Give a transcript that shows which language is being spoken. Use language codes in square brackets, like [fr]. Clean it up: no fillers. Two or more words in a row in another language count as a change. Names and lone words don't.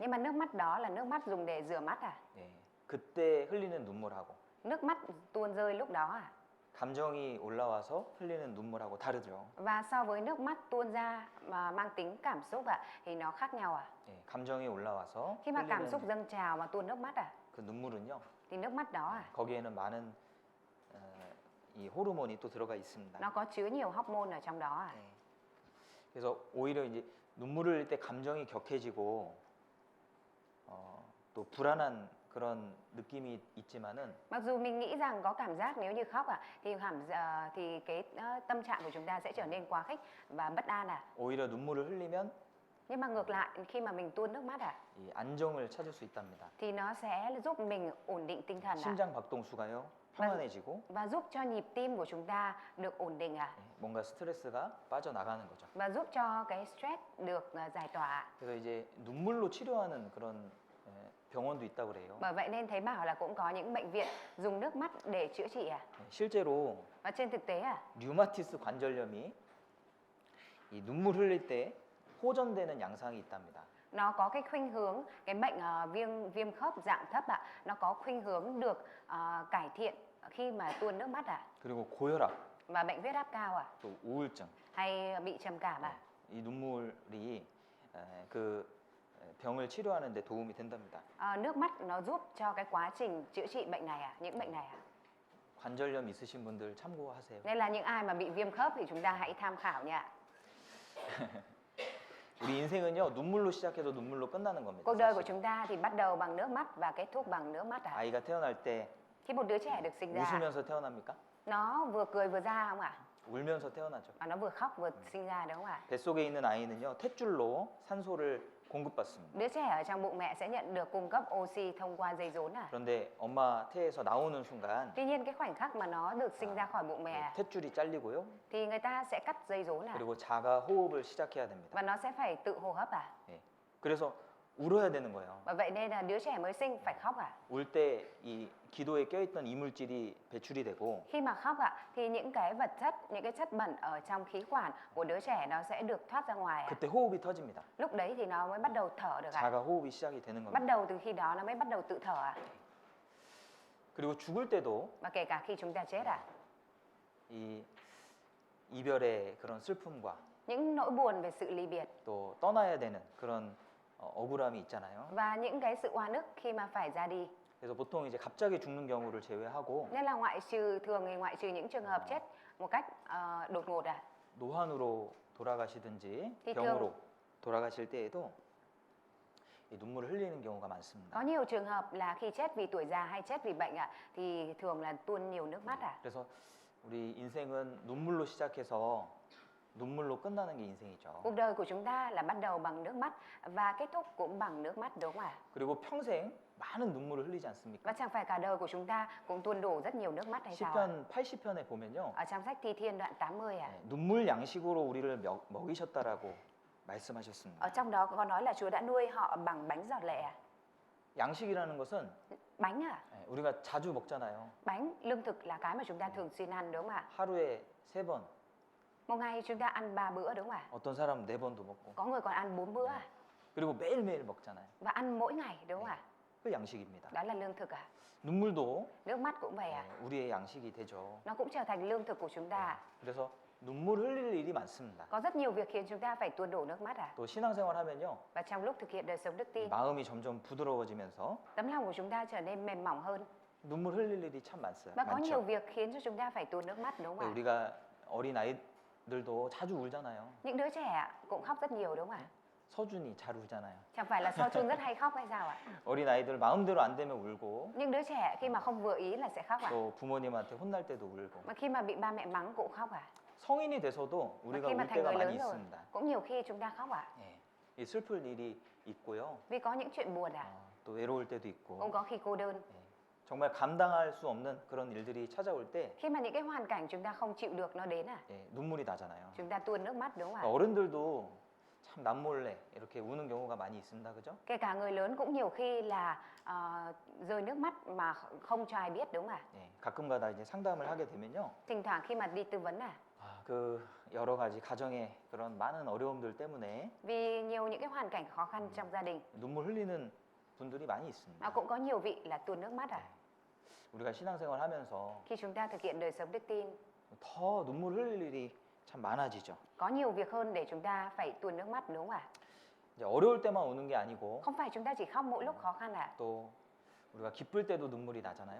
[vi] Nhưng mà nước mắt đó là nước mắt dùng để rửa mắt à? [ko] 그때 흘리는 눈물하고 [vi] Nước mắt tuôn rơi lúc đó à? [ko] 감정이 올라와서 흘리는 눈물하고 다르죠. [vi] Và so với nước mắt tuôn ra mà mang tính cảm xúc thì nó khác nhau à? [ko] 감정이 올라와서 [vi] Khi mà cảm xúc [ko] 흘리는 [vi] dâng trào mà tuôn nước mắt [ko] 그 눈물은요 [vi] thì nước mắt đó [ko] 거기에는 많은 이 호르몬이 또 들어가 있습니다. [vi] nó có chứa nhiều hormone ở trong đó [ko] 그래서 오히려 이제 눈물을 흘릴 때 감정이 격해지고 또 불안한 그런 느낌이 있지만은 [vi] Mặc dù mình nghĩ rằng có cảm giác nếu như khóc thì cái tâm trạng của chúng ta sẽ trở nên quá khích và bất an [ko] 오히려 눈물을 흘리면 [vi] Nhưng mà ngược lại khi mà mình tuôn nước mắt [ko] 이 안정을 찾을 수 있답니다. [vi] thì nó sẽ giúp mình ổn định tinh thần [ko] 심장 박동수가요 평안해지고 [vi] và giúp cho nhịp tim của chúng ta được ổn định [ko] 뭔가 스트레스가 빠져나가는 거죠. [vi] và giúp cho cái stress được giải tỏa. [ko] 그래서 이제 눈물로 치료하는 그런 병원도 있다고 그래요. [vi] Bởi vậy nên thấy bảo là cũng có những bệnh viện dùng nước mắt để chữa trị [ko] 실제로 [vi] Và trên thực tế [ko] 류마티스 관절염이 이 눈물 흘릴 때 호전되는 양상이 있답니다. [vi] nó có cái khuynh hướng cái bệnh viêm khớp dạng thấp nó có khuynh hướng được cải thiện khi mà tuôn nước mắt [ko] 그리고 고혈압, [vi] và bệnh huyết áp cao [ko] 또 우울증, [vi] hay bị trầm cảm [ko] 이 눈물이 그 병을 치료하는 데 도움이 된답니다. [vi] nước mắt nó giúp cho cái quá trình chữa trị bệnh này những bệnh này [ko] 관절염 있으신 분들 참고하세요. [vi] Nên là những ai mà bị viêm khớp thì chúng ta hãy tham khảo nha. [ko] 우리 인생은요 눈물로 시작해서 눈물로 끝나는 겁니다. [vi] Cuộc đời của [ko] 사실은. [vi] chúng ta thì bắt đầu bằng nước mắt và kết thúc bằng nước mắt [ko] 아이가 태어날 때 [vi] Khi một đứa trẻ được sinh ra [ko] 웃으면서 태어납니까? [vi] nó vừa cười vừa ra không ạ? [ko] 울면서 태어나죠. [vi] Và nó vừa khóc vừa sinh ra đúng không ạ? [ko] 뱃속에 있는 아이는요 탯줄로 산소를 공급받습니다. [vi] Đứa trẻ ở trong bụng mẹ sẽ nhận được cung cấp oxy thông qua dây rốn [ko] 그런데 엄마 태에서 나오는 순간 [vi] Tuy nhiên cái khoảnh khắc mà nó được sinh ra khỏi bụng mẹ [ko] 탯줄이 잘리고요. [vi] thì người ta sẽ cắt dây rốn [ko] 그리고 자가 호흡을 시작해야 됩니다. [vi] và nó sẽ phải tự hô hấp [ko] 그래서 울어야 되는 거예요. [vi] Và vậy nên là đứa trẻ mới sinh phải khóc [ko] 울 때 이 기도에 껴있던 이물질이 배출이 되고 [vi] Khi mà khóc thì những cái vật chất, những cái chất bẩn ở trong khí quản của đứa trẻ nó sẽ được thoát ra ngoài [ko] 그때 호흡이 터집니다. [vi] Lúc đấy thì nó mới bắt đầu thở được [ko] 자가 호흡이 시작이 되는 [vi] Bắt [ko] 겁니다. [vi] đầu từ khi đó nó mới bắt đầu tự thở [ko] 그리고 죽을 때도 [vi] Và kể cả khi chúng ta chết [ko] 이 이별의 그런 슬픔과 [vi] những nỗi buồn về sự ly biệt [ko] 또 떠나야 되는 그런 억울함이 있잖아요. [vi] và những cái sự oan ức khi mà phải ra đi. [ko] 그래서 보통 이제 갑자기 죽는 경우를 제외하고 [vi] Nên là thường thì ngoại trừ những trường hợp chết một cách đột ngột [ko] 노환으로 돌아가시든지 [vi] thì [ko] 병으로 돌아가실 때에도 이 눈물을 흘리는 경우가 많습니다. [vi] có nhiều trường hợp là khi chết vì tuổi già hay chết vì bệnh thì thường là tuôn nhiều nước mắt [ko] 그래서 우리 인생은 눈물로 시작해서 눈물로 끝나는 게 인생이죠. [vi] Cuộc đời của chúng ta là bắt đầu bằng nước mắt và kết thúc cũng bằng nước mắt đúng không ạ? [ko] 그리고 평생 많은 눈물을 흘리지 않습니까? [vi] Và chẳng phải cả đời của chúng ta cũng tuôn đổ rất nhiều nước mắt hay sao ạ? [ko] 시편 80편에 보면요. [vi] Ở trong sách Thi Thiên đoạn 80 [ko] 눈물 양식으로 우리를 먹이셨다라고 말씀하셨습니다. [vi] Ở trong đó có nói là Chúa đã nuôi họ bằng bánh giọt lệ [ko] 양식이라는 것은 [vi] Bánh [ko] 우리가 자주 먹잖아요. [vi] Bánh, lương thực là cái mà chúng ta thường xuyên ăn đúng không ạ? [ko] 하루에 3번, [vi] Một ngày chúng ta ăn 3 bữa đúng không ạ? [ko] 어떤 사람은 4번도 먹고. [vi] Có người còn ăn 4 bữa [ko] 그리고 매일매일 먹잖아요. [vi] và ăn mỗi ngày đúng không ạ? [ko] 그 양식입니다. [vi] Đó là lương thực [ko] 눈물도 [vi] Nước mắt cũng vậy [ko] 우리의 양식이 되죠. [vi] Nó cũng trở thành lương thực của chúng ta [ko] 그래서 눈물 흘릴 일이 많습니다. [vi] Có rất nhiều việc khiến chúng ta phải tuôn đổ nước mắt [ko] 또 신앙생활 하면요. [vi] Và trong lúc thực hiện đời sống đức tin, [ko] 마음이 점점 부드러워지면서 [vi] tấm lòng của chúng ta trở nên mềm mỏng hơn [ko] 눈물 흘릴 일이 참 많죠. [vi] và có nhiều việc khiến cho chúng ta phải tuôn nước mắt đúng không ạ? [ko] 우리가 어린 아이들도 자주 울잖아요. [vi] Những đứa trẻ cũng khóc rất nhiều đúng không ạ? [ko] 서준이 잘 울잖아요. [vi] Chẳng phải là Seo-chun rất hay khóc hay sao ạ? [ko] 어린 아이들 마음대로 안 되면 울고 [vi] Những đứa trẻ khi mà không vừa ý là sẽ khóc [ko] 또 부모님한테 혼날 때도 울고. [vi] Mà khi mà bị ba mẹ mắng cũng khóc [ko] 성인이 돼서도 [vi] Và [ko] 우리가 [vi] khi mà [ko] 울 [vi] thành [ko] 때가 [vi] người [ko] 많이 [vi] lớn rồi [ko] 있습니다. [vi] cũng nhiều khi chúng ta khóc [ko] 이 슬플 일이 있고요. [vi] Vì có những chuyện buồn [ko] 또 외로울 때도 있고. [vi] Cũng có khi cô đơn [ko] 정말 감당할 수 없는 그런 일들이 찾아올 때 [vi] Khi mà những cái hoàn cảnh chúng ta không chịu được nó đến [ko] 눈물이 나잖아요. [vi] Chúng ta tuôn nước mắt đúng không ạ? [ko] 어른들도 참 남몰래 이렇게 우는 경우가 많이 있습니다. 그죠? [vi] Kể cả người lớn cũng nhiều khi là rơi nước mắt mà không cho ai biết đúng không ạ? [ko] 가끔가다 이제 상담을 하게 되면요. [vi] Thỉnh thoảng khi mà đi tư vấn [ko] 그 여러 가지 가정의 그런 많은 어려움들 때문에 [vi] Vì nhiều những cái hoàn cảnh khó khăn trong gia đình [ko] 눈물 흘리는 분들이 많이 있습니다. [vi] Cũng có nhiều vị là tuôn nước mắt [ko] 우리가 신앙생활 하면서 [vi] Khi chúng ta thực hiện đời sống đức tin [ko] 더 눈물 흘릴 일이 참 많아지죠. [vi] Có nhiều việc hơn để chúng ta phải tuôn nước mắt đúng không ạ? [ko] 이제 어려울 때만 우는 게 아니고 [vi] Không phải chúng ta chỉ khóc mỗi lúc khó khăn [ko] 또 우리가 기쁠 때도 눈물이 나잖아요.